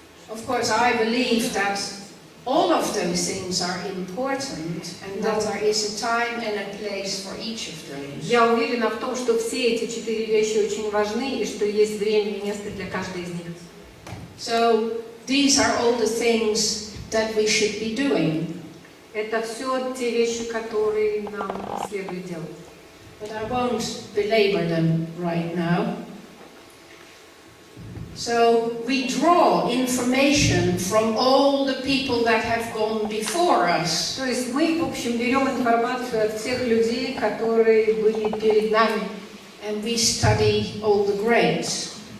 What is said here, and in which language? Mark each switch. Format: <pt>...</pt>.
<en>Of course, I believe that all of those things are important and that there is a time and a place for each of those.</en> <ru>Я уверена в том, что все эти 4 вещи очень важны и что есть время и место для каждой из них.</ru> <en>So these are all the things that we should be doing.</en> <ru>Это все те вещи, которые нам следует делать.</ru> <en>But I won't belabor them right now. So we draw information from all the people that have gone before us.</en> <ru>То есть мы, в общем, берем информацию от всех людей, которые были перед нами.</ru> <en>And we study all the greats.</en>